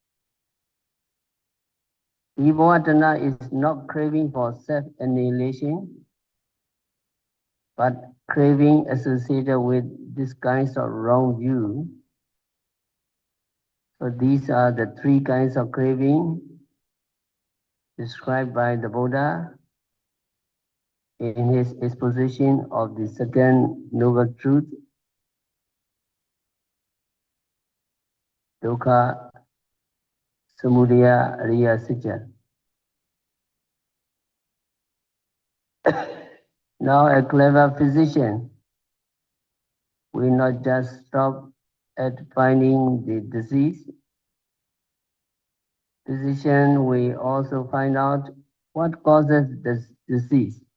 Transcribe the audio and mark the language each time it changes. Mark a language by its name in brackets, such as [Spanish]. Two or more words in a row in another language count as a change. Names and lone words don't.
[English] Vibhavatana is not craving for self-annihilation, but craving associated with this kinds of wrong view. So these are the three kinds of craving described by the Buddha in his exposition of the second noble truth, [Pali] dukkha, samudaya, ariya, satya. [English] Now a clever physician will not just stop at finding the disease. Physician will also find out what causes this disease.